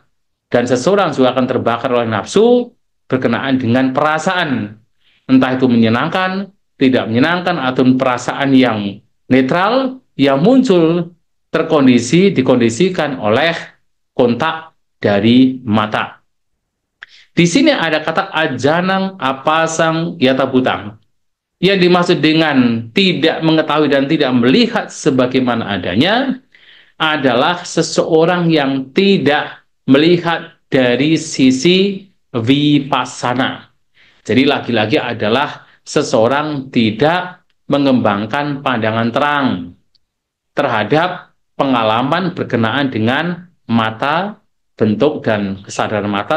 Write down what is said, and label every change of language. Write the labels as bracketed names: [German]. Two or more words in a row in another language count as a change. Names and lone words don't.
[Indonesian] Dan seseorang juga akan terbakar oleh nafsu berkenaan dengan perasaan. entah itu menyenangkan, tidak menyenangkan, atau perasaan yang netral yang muncul dikondisikan oleh kontak dari mata. Di sini ada kata [Pali] ajanang apasang yata butang. [Indonesian] Yang dimaksud dengan tidak mengetahui dan tidak melihat sebagaimana adanya adalah seseorang yang tidak melihat dari sisi vipassana. Jadi lagi-lagi adalah seseorang tidak mengembangkan pandangan terang terhadap pengalaman berkenaan dengan mata, bentuk, dan kesadaran mata.